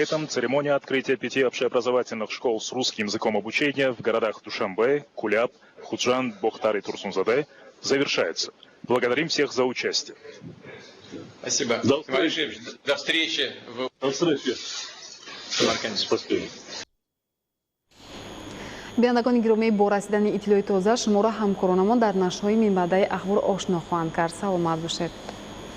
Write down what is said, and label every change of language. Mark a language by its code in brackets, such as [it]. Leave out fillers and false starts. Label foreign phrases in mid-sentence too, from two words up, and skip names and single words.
[ru] этом церемония открытия 5 общеобразовательных школ с русским языком обучения в городах Душанбе, Куляб, Худжан, Бохтар и Турсунзаде завершается. Благодарим всех за участие. Спасибо. До Иван Алексеевич, до встречи До встречи. Самарканде. Спасибо. [tg] биёндагони гиромӣ бо расидани иттилои тоза шуморо ҳамкоронамон дар нашрҳои минбаъдаи ахбор ошно хоҳанд кард. саломат бошед.